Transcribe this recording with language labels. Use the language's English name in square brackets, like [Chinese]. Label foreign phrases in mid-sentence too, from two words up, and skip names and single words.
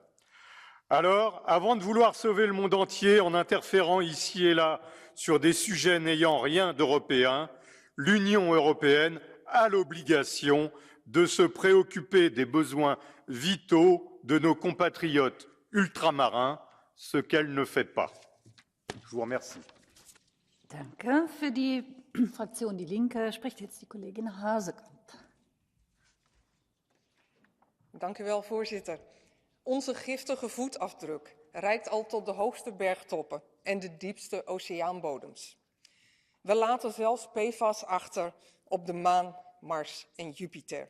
[French] Alors, avant de vouloir sauver le monde entier en interférant ici et là sur des sujets n'ayant rien d'européen, l'Union européenne a l'obligation de se préoccuper des besoins vitaux de nos compatriotes ultramarins, ce qu'elle ne fait pas. Je vous remercie. [German] Danke. Für die Fraktion Die Linke spricht jetzt die Kollegin Hazekamp. [Dutch] Dank u wel, voorzitter. Onze giftige voetafdruk reikt al tot de hoogste bergtoppen en de diepste oceaanbodems. We laten zelfs PFAS achter op de maan, Mars en Jupiter.